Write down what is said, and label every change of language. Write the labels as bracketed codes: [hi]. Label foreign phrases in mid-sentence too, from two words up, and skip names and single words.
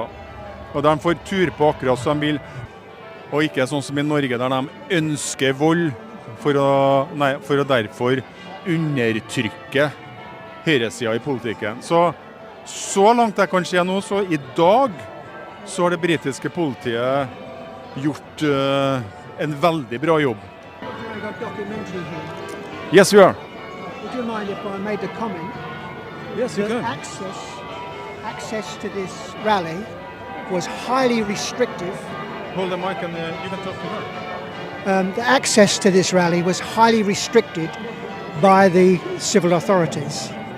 [no] Og de får tur på akkurat som de vil, og ikke sånn som i Norge, der de ønsker vold for å derfor undertrykke høyresiden i politikken. Så langt jeg kan se nå, så i dag så har det britiske politiet gjort en veldig bra jobb. [en] Yes, you are. Would you mind if I made a comment? Yes, you can. Access to this rally was highly restrictive. Hold the mic and you can talk to her. The access to this rally was highly restricted by the civil authorities.